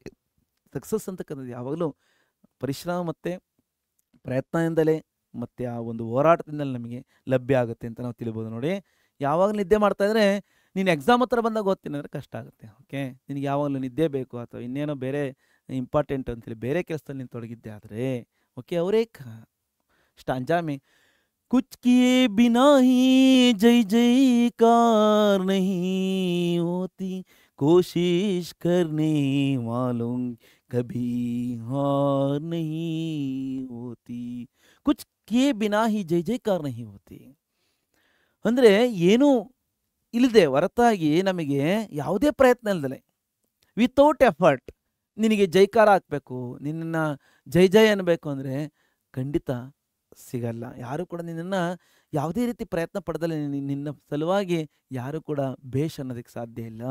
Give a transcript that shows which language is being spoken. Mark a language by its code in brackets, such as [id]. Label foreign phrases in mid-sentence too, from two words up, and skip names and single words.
[kn] ಸಕ್ಸಸ್ ಅಂತಕ್ಕಂಥದ್ದು ಯಾವಾಗಲೂ ಪರಿಶ್ರಮ ಮತ್ತು ಪ್ರಯತ್ನದಿಂದಲೇ ಮತ್ತು ಆ ಒಂದು ಹೋರಾಟದಿಂದಲೇ ನಮಗೆ ಲಭ್ಯ ಆಗುತ್ತೆ ಅಂತ ನಾವು ತಿಳಿಬೋದು. ನೋಡಿ, ಯಾವಾಗಲೂ ನಿದ್ದೆ ಮಾಡ್ತಾಯಿದ್ರೆ ನೀನು ಎಕ್ಸಾಮ್ ಹತ್ರ ಬಂದಾಗ ಓದ್ತೀನಿ ಅಂದರೆ ಕಷ್ಟ ಆಗುತ್ತೆ. ಓಕೆ, ನಿನಗೆ ಯಾವಾಗಲೂ ನಿದ್ದೆ ಬೇಕು ಅಥವಾ ಇನ್ನೇನೋ ಬೇರೆ ಇಂಪಾರ್ಟೆಂಟ್ ಅಂತೇಳಿ ಬೇರೆ ಕೆಲಸದಲ್ಲಿ ನೀನು ತೊಡಗಿದ್ದೆ ಆದರೆ ಓಕೆ, ಅವರೇ ಸ್ಟಾಂಜಾ [hi] में कुछ किए बिना ही जय जयकार नहीं होती, कोशिश करने वालों कभी हार नहीं होती. कुछ किए बिना ही जय जयकार नहीं होती [kn] ಅಂದರೆ ಏನೂ ಇಲ್ಲದೆ ಹೊರತಾಗಿ ನಮಗೆ ಯಾವುದೇ ಪ್ರಯತ್ನ ಇಲ್ಲದಲೆ [en] without effort [kn] ನಿನಗೆ ಜೈಕಾರ ಹಾಕಬೇಕು, ನಿನ್ನನ್ನು ಜೈ ಜೈ ಅನ್ನಬೇಕು ಅಂದರೆ ಖಂಡಿತ ಸಿಗಲ್ಲ. ಯಾರು ಕೂಡ ನಿನ್ನನ್ನು ಯಾವುದೇ ರೀತಿ ಪ್ರಯತ್ನ ಪಡೆದಲ್ಲ ನಿನ್ನ ಸಲುವಾಗಿ ಯಾರು ಕೂಡ ಬೇಷ್ ಅನ್ನೋದಕ್ಕೆ ಸಾಧ್ಯ ಇಲ್ಲ.